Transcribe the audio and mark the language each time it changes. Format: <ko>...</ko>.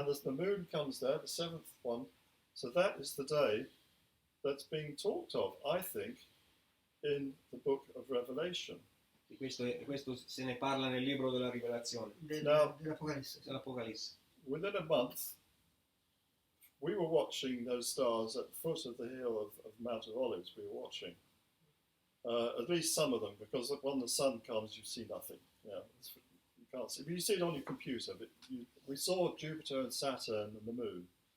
<en>And as the moon comes there, the 7th one, so that is the day that's being talked of, I think, in the book of Revelation.</en> <it>Di questo se ne parla nel libro della Rivelazione, dell'Apocalisse. dell'Apocalisse.</it> <en>Within a month, we were watching those stars at the foot of the hill of Mount of Olives. We were watching, at least some of them, because when the sun comes, you see nothing. Yeah, you can't see. But you see it on your computer. But we saw Jupiter and Saturn and the moon.</en>